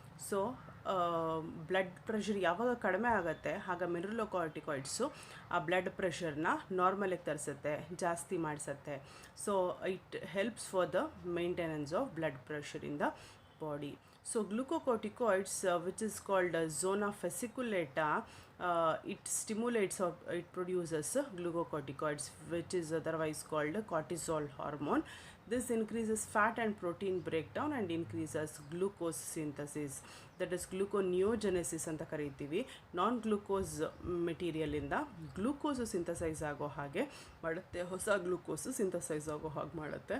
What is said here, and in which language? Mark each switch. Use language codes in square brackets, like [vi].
[kn] So blood pressure ಯಾವಾಗ ಕಡಿಮೆ ಆಗುತ್ತೆ ಆಗ ಮಿನರಲೋಕಾರ್ಟಿಕಾಯ್ಡ್ಸು ಆ ಬ್ಲಡ್ ಪ್ರೆಷರ್ನ ನಾರ್ಮಲಿಗೆ ತರಿಸುತ್ತೆ, ಜಾಸ್ತಿ ಮಾಡಿಸುತ್ತೆ. [en] So it helps for the maintenance of blood pressure in the body. So glucocorticoids, which is called zona fasciculata, it stimulates or it produces glucocorticoids, which is otherwise called cortisol hormone. This increases fat and protein breakdown and increases glucose synthesis. That is gluconeogenesis [kn] ಅಂತ ಕರೀತೀವಿ. ನಾನ್ glucose ಮೆಟೀರಿಯಲಿಂದ glucose synthesise ಆಗೋ ಹಾಗೆ ಮಾಡುತ್ತೆ, ಹೊಸ glucose synthesise ಆಗೋ ಹಾಗೆ ಮಾಡುತ್ತೆ.